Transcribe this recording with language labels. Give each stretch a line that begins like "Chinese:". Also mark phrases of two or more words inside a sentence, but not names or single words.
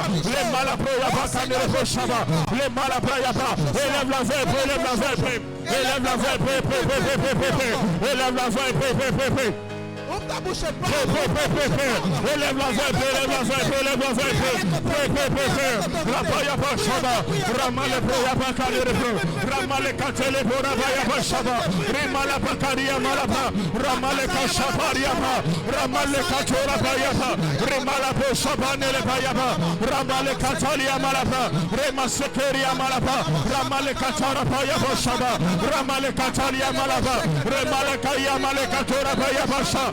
French: Les malabrayaba, les malabrayaba. Élève la verbe, élève la verbe. Élève la verbe, élève la verbe. Ouvre ta bouche et parle. Élève la verbe, élève la verbe, élève la verbe. Rabayaba Shaba, Ramale Boyaba Kalebo, Ramale Katele Borabayaba Shaba, Rimala Bakaria Malaba, Ramale Kashabariaba, Ramale Katora Bayaba, Rimala Boshabanele Bayaba, Ramale Katalia Malaba, Rema Sekeria Malaba, Ramale Katara Bayaba Shaba, Ramale Katalia Malaba, Remale Kaya Malekatora Bayaba Shaba.